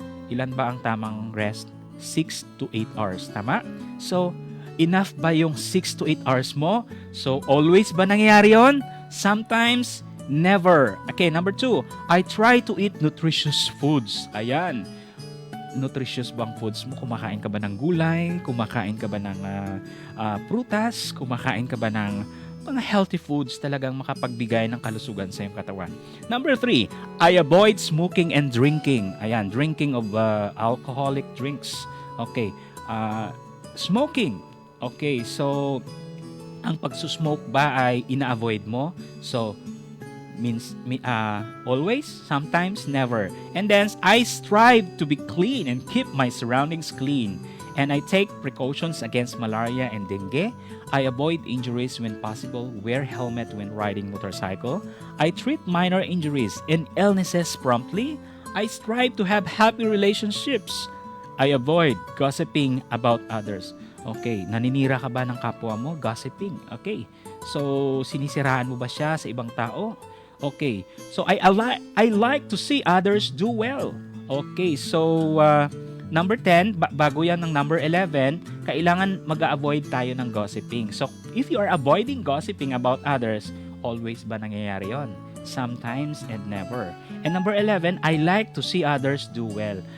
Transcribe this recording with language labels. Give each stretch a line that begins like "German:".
Filipino: Ilan ba ang tamang rest? 6 to 8 hours. Tama? So, enough ba yung 6 to 8 hours mo? So, always ba nangyayari yun?
English: Sometimes, never. Okay, number 2, I try to eat nutritious foods.
Filipino: Ayan. Nutritious bang foods mo? Kumakain ka ba ng gulay? Kumakain ka ba ng prutas? Kumakain ka ba ng mga healthy foods talagang makapagbigay ng kalusugan sa iyong katawan?
English: Number 3, I avoid smoking and drinking. Ayan, drinking of alcoholic drinks. Okay. Smoking.
Filipino: Okay, so ang pagsusmoke ba ay ina-avoid mo?
English: So, means always, sometimes, never. And then I strive to be clean and keep my surroundings clean. And I take precautions against malaria and dengue. I avoid injuries when possible, wear helmet when riding motorcycle. I treat minor injuries and illnesses promptly. I strive to have happy relationships. I avoid gossiping about others.
Filipino: Okay, naninira ka ba ng kapwa mo? Gossiping. Okay. So, sinisiraan mo ba siya sa ibang tao? Okay.
English: So I like to see others do well. Okay.
Filipino: So number 10, bago yan ng number 11, kailangan mag-avoid tayo ng gossiping.
English: So if you are avoiding gossiping about others, always
Filipino: ba nangyayari yon?
English: Sometimes and never. And number 11, I like to see others do well.